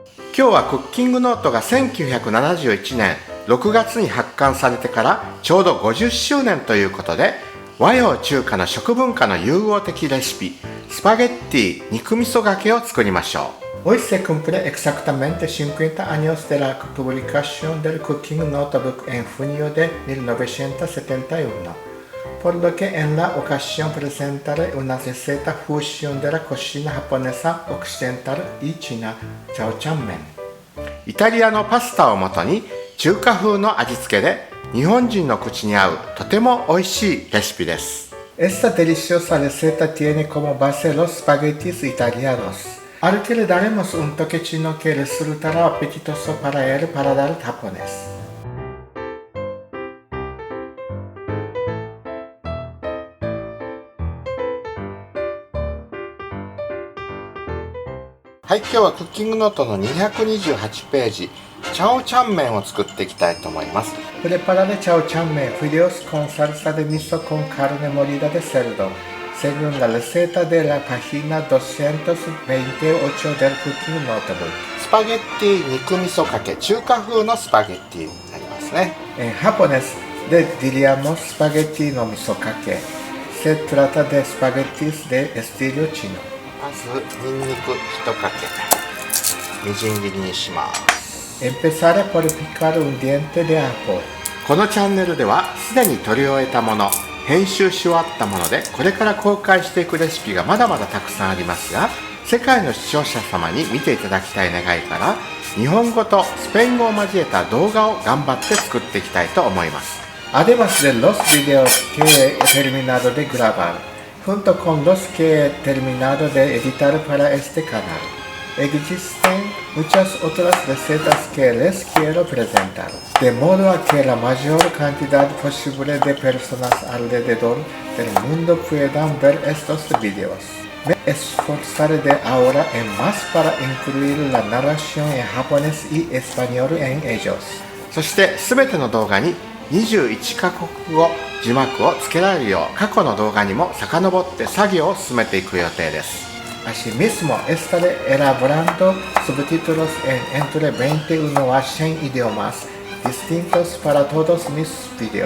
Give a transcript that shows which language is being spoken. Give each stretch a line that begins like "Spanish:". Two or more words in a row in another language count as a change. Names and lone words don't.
Japanese: 今日はクッキングノートが1971年6月に発刊されてからちょうど50周年ということで、和洋中華の食文化の融合的レシピ、スパゲッティ肉味噌がけを作りましょう。
Spanish: Hoy se cumple exactamente 50 años de la publicación del Cooking Notebook en junio de 1971, por lo que en la ocasión presentaré una receta fusión de la cocina japonesa occidental y china, chao chan men。
Japanese: イタリアのパスタをもとに中華風の味付けで日本人の口に合うとても美味しいレシピです。
Spanish: Esta deliciosa receta tiene como base los espaguetis italianos.Al que le daremos un toque chino que resultará apetitoso para el paladar japonés.
Japanese: はい、今日はクッキングノートの228ページ、チャオチャンメンを作っていきたいと思います。
Spanish: Prepararé chao chan men, fideos con salsa de miso con carne molida de cerdo.Según la receta de la página 228 del Cooking Notebook。
Japanese: スパゲッティ肉味噌かけ、中華風のスパゲッティになりますね。
Spanish: En japonés le diríamos
Japanese: スパゲッティの味噌かけ.
Spanish: Se trata de espaguetis de estilo chino。
Japanese: まずニンニク1かけ、みじん切りにします。
Spanish: Empezaré por picar un diente de ajo。このチャンネルではすでに撮り終えたもの、編集し終わったものでこれから公開していくレシピがまだ
Japanese: まだたくさんありますが、世界の視聴者様に見ていただきたい願いから日本語とスペイン語を交えた動画を頑張って作っていきたいと思います。
Spanish: Además de los videos que he terminado de grabar, junto con los que he terminado de editar para este canal, existen muchas otras recetas que les quiero presentar, de modo a que la mayor cantidad posible de personas alrededor del mundo puedan ver estos videos. Me esforzaré de ahora en más para incluir la narración en japonés y español en ellos.
Japanese: そして全ての動画に21カ国語字幕をつけられるよう過去の動画にも遡って作業を進めていく予定です。
Spanish: Asimismo, estaré elaborando subtítulos en entre 21 a 100 idiomas distintos para todos mis videos。